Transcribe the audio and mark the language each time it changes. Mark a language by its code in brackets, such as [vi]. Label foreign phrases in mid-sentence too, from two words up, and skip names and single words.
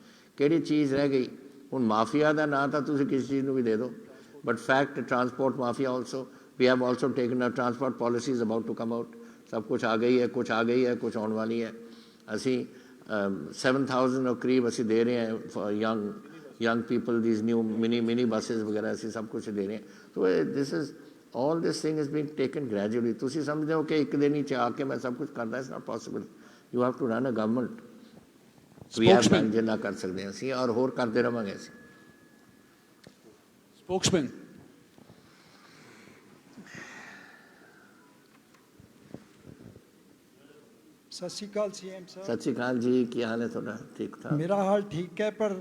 [pa] ਕਿਹੜੀ ਚੀਜ਼ ਰਹਿ ਗਈ? ਹੁਣ ਮਾਫੀਆ ਦਾ ਨਾਂ ਤਾਂ ਤੁਸੀਂ ਕਿਸੇ ਚੀਜ਼ ਨੂੰ ਵੀ ਦੇ ਦਿਓ, [en] but fact transport mafia also we have also taken a transport policy is about to come out. [pa] ਸਭ ਕੁਛ ਆ ਗਈ ਹੈ, ਕੁਛ ਆ ਗਈ ਹੈ, ਕੁਛ ਆਉਣ ਵਾਲੀ ਹੈ। ਅਸੀਂ 7000 ਕਰੀਬ ਅਸੀਂ ਦੇ ਰਹੇ ਹਾਂ [en] for young people these new mini buses [pa] ਵਗੈਰਾ ਅਸੀਂ ਸਭ ਕੁਛ ਦੇ ਰਹੇ ਹਾਂ। [en] ਸੋ this is all this thing is being taken gradually। [pa] ਤੁਸੀਂ ਸਮਝਦੇ ਹੋ ਕਿ ਇੱਕ ਦਿਨ ਹੀ ਆ ਕੇ ਮੈਂ ਸਭ ਕੁਝ ਕਰਦਾ, [en] it's not possible। you have to run a government। we have done [pa] ਜਿੰਨਾ ਕਰ ਸਕਦੇ ਹਾਂ ਅਸੀਂ, ਔਰ ਹੋਰ ਕਰਦੇ ਰਵਾਂਗੇ ਅਸੀਂ। स्पोक्समैन ਸਤਿ ਸ਼੍ਰੀ ਅਕਾਲ ਸੀਐਮ ਸਾਹਿਬ। ਸਤਿ ਸ਼੍ਰੀ ਅਕਾਲ ਜੀ, ਕੀ ਹਾਲ ਹੈ ਤੁਹਾਡਾ? ਠੀਕ ਠਾਕ? ਮੇਰਾ ਹਾਲ ਠੀਕ ਹੈ, ਪਰ